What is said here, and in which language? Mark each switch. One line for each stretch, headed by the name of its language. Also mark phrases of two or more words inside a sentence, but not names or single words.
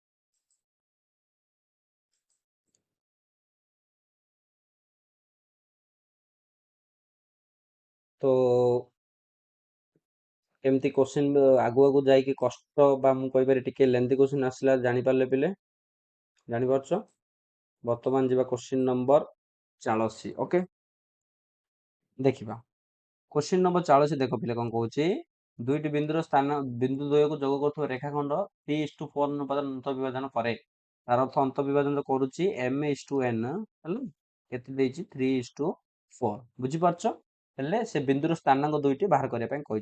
Odia: ତ ଏମିତି क्वेश्चन ଆଗୁ ଆଗୁ ଯାଇକି କଷ୍ଟ ବା ମୁଁ କହିପାରେ ଟିକେ ଲେନ୍ଦି क्वेश्चन ଆସିଲା, ଜାଣିପାରିଲେ ପିଲେ? ଜାଣିପାରୁଛ? ବର୍ତ୍ତମାନ ଯିବା
English: question number
Odia: 40।
English: OK, ଦେଖିବା question number 40।
Odia: ଦେଖ ପିଲେ କଣ କହୁଛି, ଦୁଇଟି ବିନ୍ଦୁର ସ୍ଥାନ ବିନ୍ଦୁ ଦ୍ୱୟକୁ ଯୋଗ କରୁଥିବା ରେଖାଖଣ୍ଡ 3:4 ଅନୁପାତରେ ଅନ୍ତଃବିଭାଜନ କରେ। ତାର ଅର୍ଥ ଅନ୍ତଃବିଭାଜନ କରୁଛି m/n, ହେଲା କେତେ ଦେଇଛି 3:4, ବୁଝିପାରୁଛ? ହେଲେ ସେ ବିନ୍ଦୁର ସ୍ଥାନାଙ୍କ ଦୁଇଟି ବାହାର କରିବା ପାଇଁ କହିଛି।